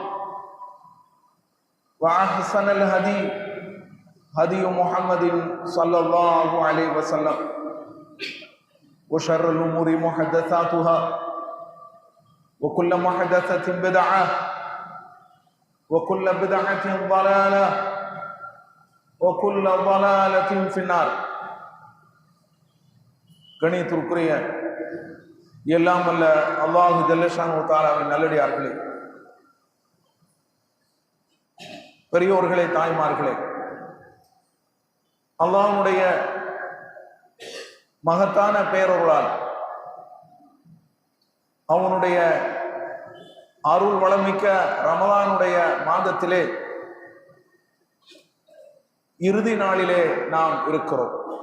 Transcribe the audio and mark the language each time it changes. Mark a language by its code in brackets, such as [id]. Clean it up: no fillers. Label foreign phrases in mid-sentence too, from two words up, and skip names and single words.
[ar] وأحسن الهدي هدي محمد صلى الله عليه وسلم وشر الأمور محدثاتها وكل محدثة بدعة وكل بدعة ضلالة وكل ضلالة في النار. [ta] கணியத்திற்குரிய எல்லாம் வல்ல [ar] الله جل شأنه تعالى [ta] நல்லடியார்களே, பெரியோர்களே, தாய்மார்களே, அல்லாஹ்வுடைய மகத்தான பேரருளால் அவனுடைய அருள் வளமிக்க ரமலானுடைய மாதத்திலே இறுதி நாளிலே நாம் இருக்கிறோம்.